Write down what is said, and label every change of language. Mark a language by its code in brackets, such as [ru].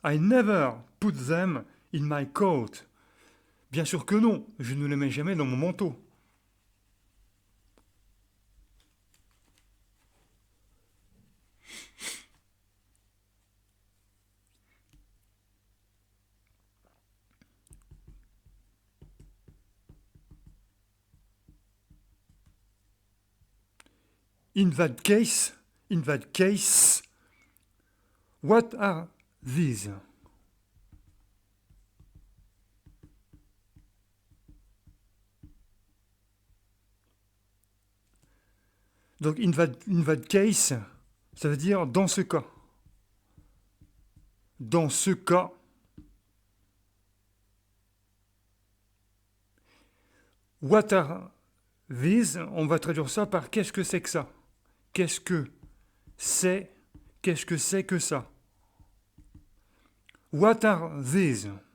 [en] I never put them in my coat. [fr] Bien sûr que non, je ne les mets jamais dans mon manteau. [en] In that case, what are these? [fr] Donc, [en] in that case, [fr] ça veut dire dans ce cas. Dans ce cas, [en] what are these? [fr] On va traduire ça par qu'est-ce que c'est que ça? Qu'est-ce que c'est? Qu'est-ce que c'est que ça? [en] What are these?